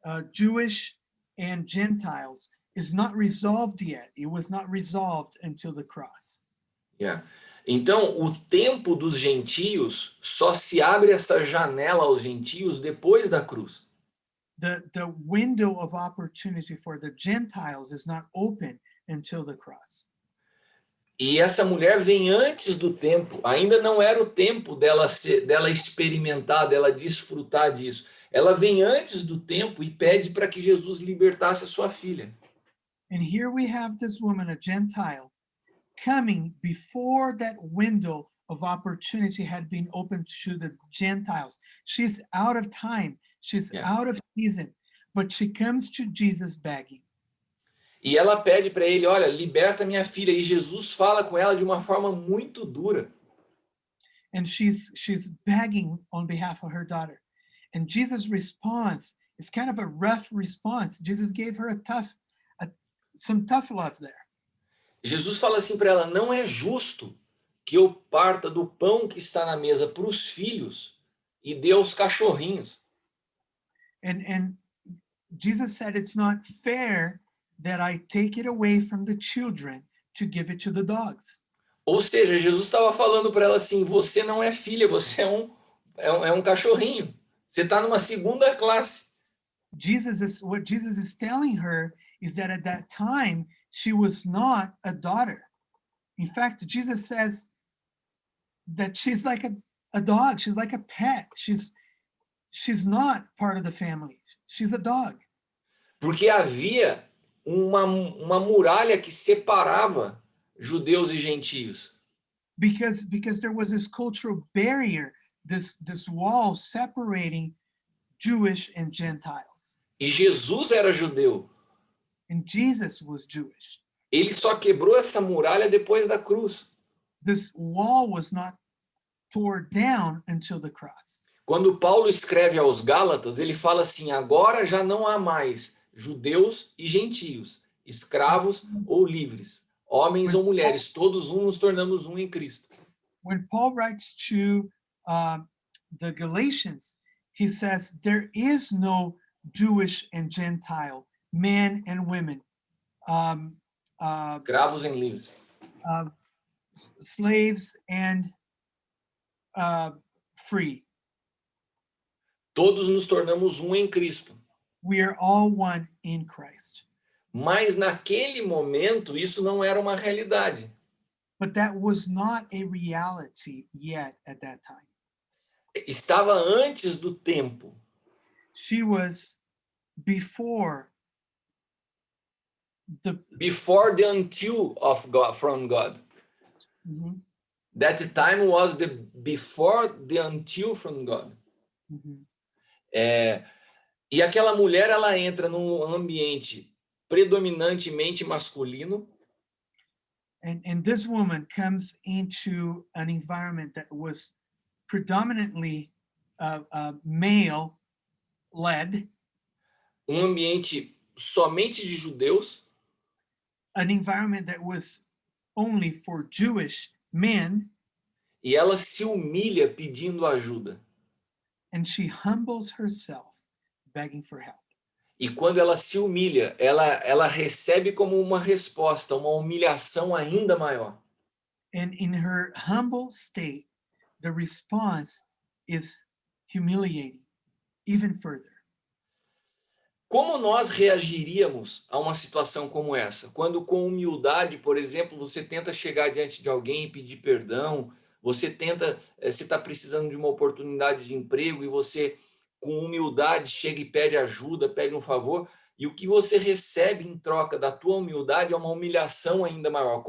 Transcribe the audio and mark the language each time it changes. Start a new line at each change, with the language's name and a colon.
English: Jewish and Gentiles is not resolved yet. It was not resolved until the cross. Yeah.
Portuguese: Então, o tempo dos gentios só se abre essa janela aos gentios depois da cruz.
English: The window of opportunity for the Gentiles is not open until the cross.
Portuguese: E essa mulher vem antes do tempo, ainda não era o tempo dela experimentar, dela desfrutar disso. Ela vem antes do tempo e pede para que Jesus libertasse a sua filha.
English: And here we have this woman, a Gentile, coming before that window of opportunity had been opened to the Gentiles. She's out of time, she's Yeah. out of season, but she comes to Jesus begging.
Portuguese: E ela pede para ele, olha, liberta minha filha. E Jesus fala com ela de uma forma muito dura.
English: And she's begging on behalf of her daughter. And Jesus' response is kind of a rough response. Jesus gave her some tough love there.
Portuguese: Jesus fala assim para ela, não é justo que eu parta do pão que está na mesa para os filhos e dê aos cachorrinhos.
English: And Jesus said it's not fair that I take it away from the children to give it to the dogs.
Portuguese: Ou seja, Jesus estava falando para ela assim, você não é filha, você é um cachorrinho. Você está numa segunda classe.
English: What Jesus is telling her is that at that time she was not a daughter. In fact, Jesus says that she's like a dog, she's like a pet. She's not part of the family. She's a dog.
Portuguese: Porque havia uma muralha que separava judeus e gentios.
English: Because there was this cultural barrier, this wall separating Jewish and Gentiles.
Portuguese: E Jesus era judeu.
English: And Jesus was Jewish.
Portuguese: Ele só quebrou essa muralha depois da cruz.
English: This wall was not torn down until the cross.
Portuguese: Quando Paulo escreve aos Gálatas, ele fala assim: agora já não há mais judeus e gentios, escravos ou livres, homens ou mulheres, todos nos tornamos um em Cristo.
English: When Paul writes to the Galatians, he says, there is no Jewish and Gentile, men and women,
Portuguese: Escravos e livres.
English: slaves and free.
Portuguese: Todos nos tornamos um em Cristo.
English: We are all one in Christ.
Portuguese: Mas naquele momento isso não era uma realidade.
English: But that was not a reality yet at that time.
Portuguese: Estava antes do tempo.
English: She was before the until of God, from God. Mhm, That time was the before the until from God. mhm.
Portuguese: E aquela mulher, ela entra num ambiente predominantemente masculino.
English: And this woman comes into an environment that was predominantly male-led,
Portuguese: Ambiente somente de judeus.
English: an environment that was only for Jewish men.
Portuguese: E ela se humilha pedindo ajuda.
English: And she humbles herself, begging for help.
Portuguese: E quando ela se humilha, ela recebe como uma resposta, uma humilhação ainda maior.
English: And in her humble state, the response is humiliating, even further.
Portuguese: Como nós reagiríamos a uma situação como essa? Quando com humildade, por exemplo, você tenta chegar diante de alguém e pedir perdão, você está precisando de uma oportunidade de emprego e você, com humildade, chega e pede ajuda, pede um favor, e o que você recebe em troca da tua humildade é uma humilhação ainda maior.